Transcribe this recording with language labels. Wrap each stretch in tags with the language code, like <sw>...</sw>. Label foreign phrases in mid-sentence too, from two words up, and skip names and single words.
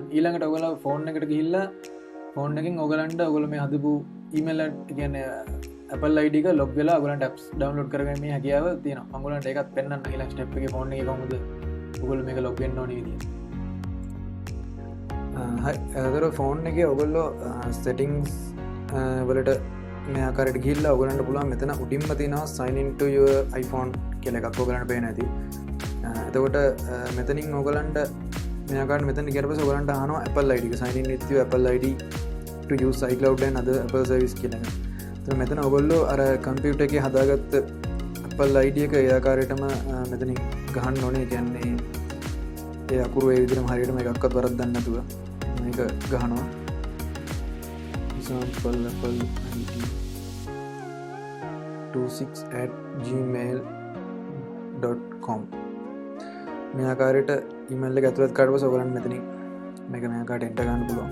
<si>ඊළඟට ඔයගොල්ලෝ ෆෝන් එකට ගිහිල්ලා ෆෝන් එකෙන් ඔයගලන්ට ඔයගොල්ලෝ මේ හදපු ඊමේල් එක කියන්නේ Apple ID එක log වෙලා ඔයගලන්ට</si> <en>apps download</en> <si>කරගන්න මේ හැකියාව තියෙනවා. මම ඔයගලන්ට ඒකත් පෙන්නන්න ඊළඟ ස්ටෙප් එකේ ෆෝන් එකේ කොහොමද ඔයගොල්ලෝ මේක log වෙන්න ඕනේ විදිය. හරි. ඒතර ෆෝන් එකේ ඔයගොල්ලෝ settings වලට මේ ආකාරයට ගිහිල්ලා ඔයගලන්ට පුළුවන් මෙතන උඩින්ම තියෙනවා</si> <en>sign in to your iPhone</en> <si>කියලා එකක් ඔයගලන්ට පේන ඇති. එතකොට මෙතනින් ඔයගලන්ට මේ ආකාරයට මෙතන ගියට පස්සේ ඔයගලන්ට අහනවා Apple ID එක</si> <en>sign in with your Apple ID to use iCloud and other Apple service</en> <si>කියලා එක. එතන මෙතන ඔයගොල්ලෝ අර කම්පියුටර් එකේ හදාගත්ත Apple ID එක ඒ ආකාරයටම මෙතනින් ගහන්න ඕනේ. කියන්නේ ඒ අකුරු ඒ විදිහටම හරියටම එකක්වත් වරද්දන්න නැතුව මේක ගහනවා. example Apple ID 26@gmail.com මේ ආකාරයට ඊමේල් එක ඇතුළත් කරලා පස්සේ ඔයගලන්ට මෙතනින් මේක මේ ආකාරයට එන්ටර් ගන්න පුළුවන්.</si>